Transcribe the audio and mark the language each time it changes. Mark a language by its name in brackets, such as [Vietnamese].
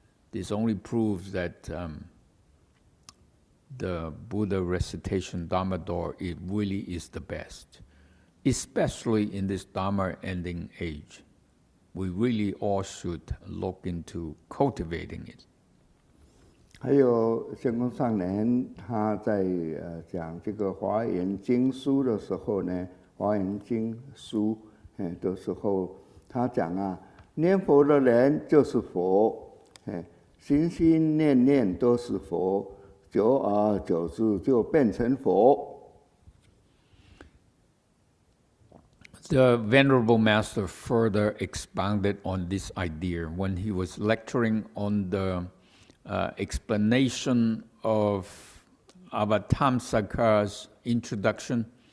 [English] This only proves that the Buddha recitation Dharma door, it really is the best, especially in this Dharma ending age. We really all should look into cultivating it. [Chinese] 还有仙公上人他在讲这个《华严经书》的时候呢，《华严经书》的时候，他讲啊，念佛的人就是佛，心心念念都是佛，久而久之就变成佛。 [English] The Venerable Master further expounded on this idea when he was lecturing on the explanation of Avatamsaka's introduction.